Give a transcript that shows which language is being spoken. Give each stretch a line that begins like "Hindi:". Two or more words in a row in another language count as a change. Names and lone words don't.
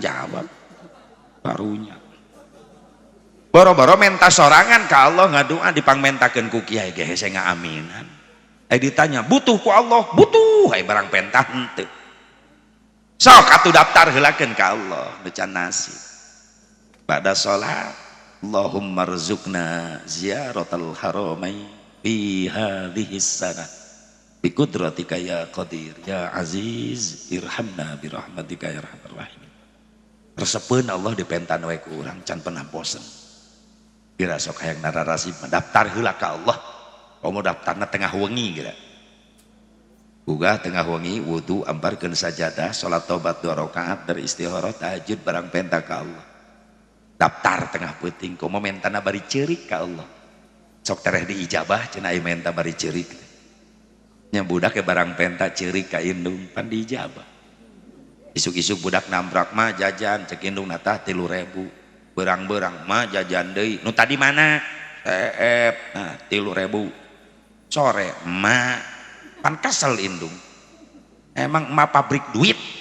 Sundanese: jawab barunya boro-boro menta sorangan ka Allah ngadua dipangmentakeun ku kiai ge hese ngaaminan ditanya butuh ku Allah butuh hai barang pentah henteu sok atuh daftar heulakeun ka Allah nu can nasib pada salat
Arabic: اللهم ارزقنا زيارة الحرمين في هذه السنة بقدرتك يا قدير يا عزيز ارحمنا برحمتك يا أرحم الراحمين
Sundanese: resepeun Allah dipentan wae ku urang can pernah bosen kira sok hayang nararasi mendaftar heula ka Allah komo daftarna tengah wengi kira gugah tengah wengi wudu ambarkeun sajadah salat tobat 2 rakaat dari istikharah tahajud barang penta ka Allah daftar tengah peuting komo mentana bari ceurik ka Allah sok tereh diijabah cenah aya menta bari ceurik nya budak ke barang penta ceurik ka indung pan diijabah isuk-isuk budak nambrak mah jajan cek indung natah 3.000 berang-berang mah jajan deui nu tadi mana nah 3.000 sore mah pan kesel indung emang emak pabrik duit